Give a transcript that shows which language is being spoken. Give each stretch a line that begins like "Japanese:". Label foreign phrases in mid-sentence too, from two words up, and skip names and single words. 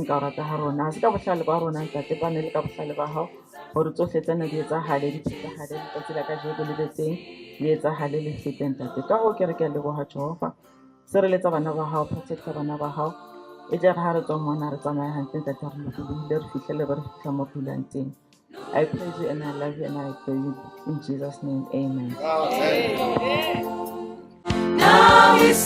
Southern Sotho: ka rata ha rona se ka bohlale ba rona ntate ba ne le ka bohlale ba hao hore tsohle tsena di etsa hale di pheta hale di tsela ka jeko le betseng di etsa hale le feteng ntate ka ho ke re ke a leboha Jehova sireletsa bana ba hao protecta bana ba hao e tle re ha re tswa mona re tsamaya hantle ntate re lokile re fihlele ba re fihla mo dulang teng
English: I praise you and I love you and I pray you in Jesus name amen. Now